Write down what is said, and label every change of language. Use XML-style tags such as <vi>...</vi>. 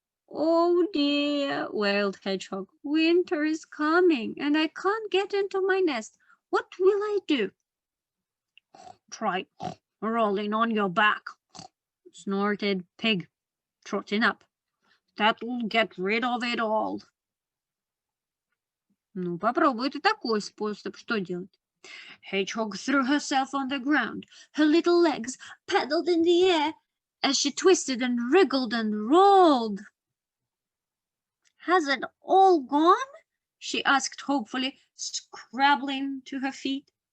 <en>Oh dear, wailed Hedgehog. Winter is coming and I can't get into my nest. What will I do? Try rolling on your back, snorted Pig, trotting up. That'll get rid of it all.</en> <ru>Ну, попробуй ты такой способ. Что делать?</ru> <en>Hedgehog threw herself on the ground. Her little legs paddled in the air as she twisted and wriggled and rolled. Has it all gone? She asked hopefully, scrabbling to her feet.</en>